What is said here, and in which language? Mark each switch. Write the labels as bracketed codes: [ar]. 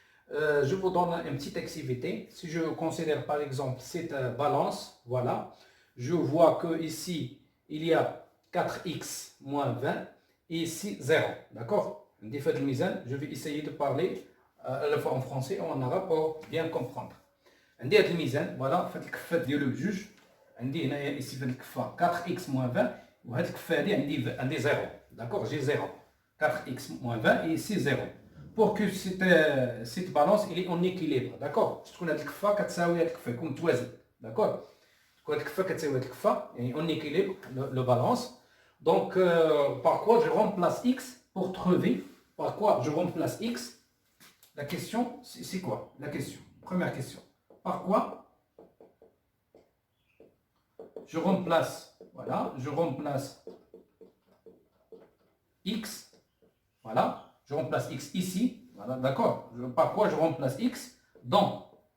[fr] Je vous donne une petite activité. Si je considère par exemple cette balance, voilà, je vois que ici il y a 4x moins 20 et ici 0. D'accord? Je vais essayer de parler à la fois en français et en arabe pour bien comprendre. [ar] عندي هذا الميزان فوالا فهاد الكفه ديالو بجوج عندي هنايا ici في هاد الكفه [fr] 4x moins 20 [ar] وهاد الكفه هادي عندي 0. [fr] D'accord? J'ai 0. 4x moins 20 et ici 0. Pour que cette balance elle est en équilibre. D'accord? [ar] تكون هاد الكفه كتساوي هاد الكفه يكون متوازن. [fr] D'accord? [ar] تكون هاد الكفه كتساوي هاد الكفه يعني [fr] en équilibre le balance. Donc par quoi je remplace x pour trouver par quoi je remplace x? La question c'est quoi? La question. Première question. Par quoi je remplace, voilà, je remplace x, voilà, je remplace x ici, voilà, d'accord, par quoi je remplace x dans